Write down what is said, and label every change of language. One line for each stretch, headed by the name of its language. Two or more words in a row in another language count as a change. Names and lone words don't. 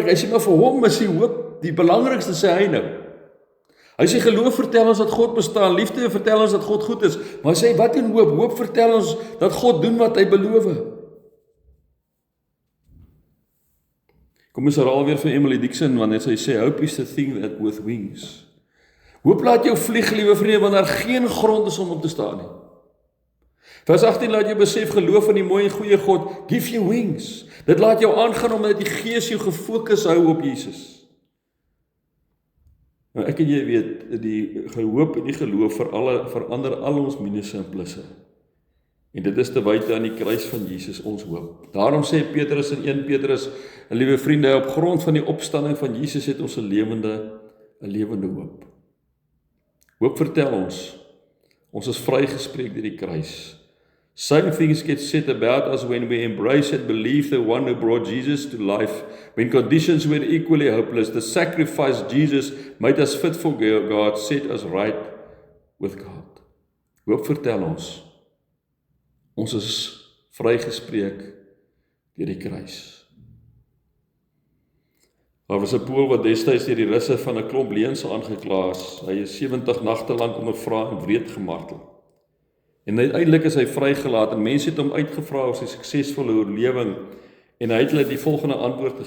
Afrikaans: Hy sê maar vir hom is die hoop die belangrikste, sê hy nou. Hy sê geloof vertel ons dat God bestaan, liefde vertel ons dat God goed is, maar hy sê wat in hoop? Hoop vertel ons dat God doen wat hy beloof. Kom ons herhaal weer van Emily Dixon, wanneer sy sê,
English: hope is the thing that with wings.
Afrikaans: Hoop laat jou vlieg, liewe vriende, want daar geen grond is om op te staan nie. Vers 18 laat jou besef, geloof in die mooi en goeie God,
English: give you wings.
Afrikaans: Dit laat jou aangaan omdat die Gees jou gefokus hou op Jesus. Nou ek en jy weet, die hoop en die geloof verander al ons minusse en plusse. En dit is te wyte aan die kruis van Jesus ons hoop. Daarom sê Petrus in 1 Petrus, liewe vriende, op grond van die opstanding van Jesus het ons 'n lewende hoop. Hoop vertel ons is vrygespreek deur die kruis.
English: Same things get said about us when we embrace and believe the one who brought Jesus to life, when conditions were equally hopeless. The sacrifice Jesus made us fit for God, set us right with God.
Afrikaans: Hoop vertel ons is vrygespreek deur die kruis. Daar was 'n Pool wat destyds deur die Russe van 'n klomp leuns aangekla is. Hy is 70 nagte lank ondervra en wreed gemartel. En uiteindelik is hy vrygelaat en mense het hom uitgevra oor sy suksesvolle oorlewing en hy het hulle die volgende antwoord gegee.